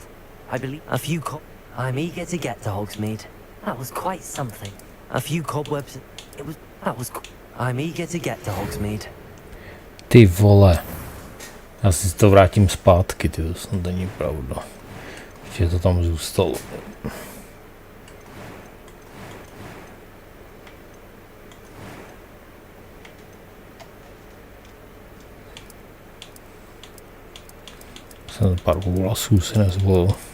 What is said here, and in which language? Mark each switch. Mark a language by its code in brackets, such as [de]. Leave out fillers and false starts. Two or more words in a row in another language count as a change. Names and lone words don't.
[en] I believe a few I'm eager to get to Hogsmeade. That was quite something. A few cobwebs. I'm eager to get to Hogsmeade. [cs] Ty vole. Já si to vrátím zpátky, ty, to snad není pravda. Ještě to tam zůstalo. Jsem pár vlasů si nezvolil.